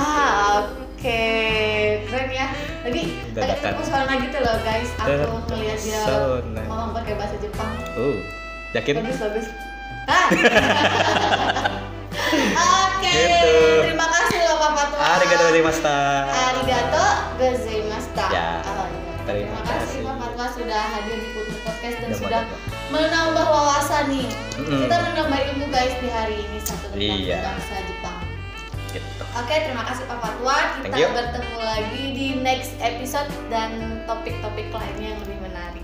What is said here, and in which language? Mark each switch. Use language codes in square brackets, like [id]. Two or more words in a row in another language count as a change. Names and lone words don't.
[id] Oke, keren ya. Tadi pesona gitu loh guys. Aku ngeliat dia ngomong pakai bahasa Jepang. Yakin? Bagus. Oke, Gitu. terima kasih loh Pak Fatwa. [ja] ありがとうございました. ありがとうございました. [id] Ya, Terima kasih Pak Fatwa sudah hadir di Putnir Podcast dan Ya, sudah mantap. menambah wawasan nih. Kita menambah ilmu guys di hari ini satu tentang Iya. bahasa Jepang. Gitu. Oke, terima kasih Pak Fatwa. [en] Thank [id] Kita [en] you. [id] bertemu lagi di [en] next episode [id] dan topik-topik lainnya yang lebih menarik.